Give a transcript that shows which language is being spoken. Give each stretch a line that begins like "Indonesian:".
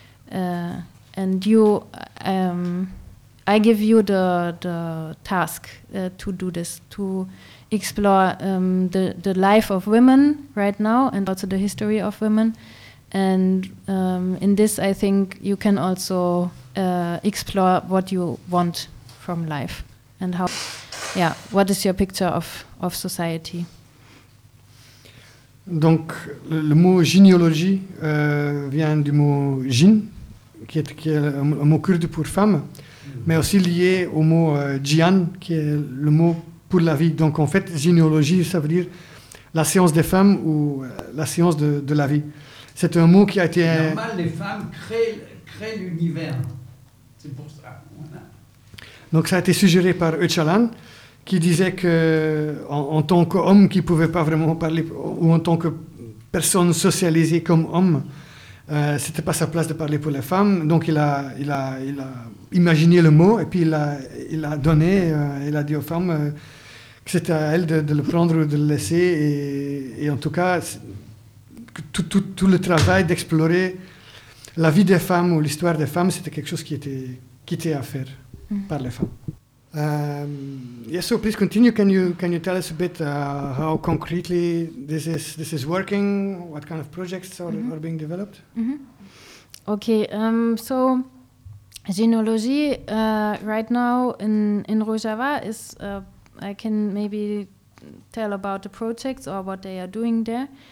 English: And you, I give you the task to do this, to explore the life of women right now, and also the history of women. And in this, I think you can also explore what you want from life and how, yeah, what is your picture of society?"
French: Donc, le mot généalogie vient du mot jin, qui est un mot kurde pour femme, mais aussi lié au mot jian, qui est le mot pour la vie. Donc, en fait, généalogie, ça veut dire la science des femmes ou la science de la vie. C'est un mot qui a été... Normal, les femmes créent l'univers. C'est pour ça. Voilà. Donc ça a été suggéré par Öcalan, qui disait que en tant qu'homme qui ne pouvait pas vraiment parler, ou en tant que personne socialisée comme homme, ce n'était pas sa place de parler pour les femmes. Donc il a imaginé le mot, et puis il a donné, il a dit aux femmes que c'était à elles de le prendre ou de le laisser. Et en tout cas... Tout le travail d'explorer la vie des femmes ou l'histoire des femmes, c'était quelque chose qui était à faire par les femmes.
English: Yes, so please continue. Can you tell us a bit how concretely this is working? What kind of projects are being developed? Mm-hmm. Okay. So genealogy right now in Rojava is I can maybe tell about the projects or what they are doing there.